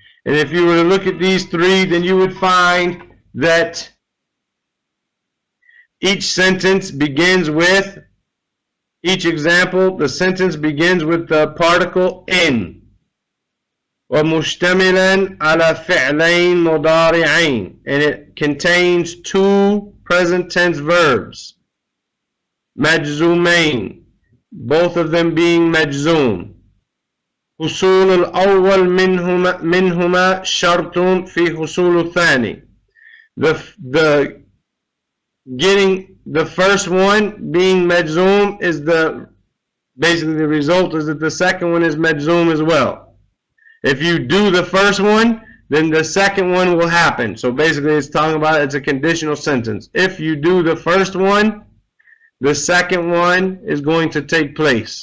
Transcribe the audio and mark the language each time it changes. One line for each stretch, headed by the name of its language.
English: And if you were to look at these three, then you would find that each sentence begins with, each example, the sentence begins with the particle in.
Arabic: ومشتملا على فعلين مضارعين,
English: and it contains two present tense verbs,
Arabic: مجزومين,
English: both of them being majzoom.
Arabic: حصول الأول منهما شرط في حصول الثاني.
English: The getting the first one being majzoom is basically the result is that the second one is majzoom as well. If you do the first one, then the second one will happen. So basically it's talking about it's a conditional sentence. If you do the first one, the second one is going to take place.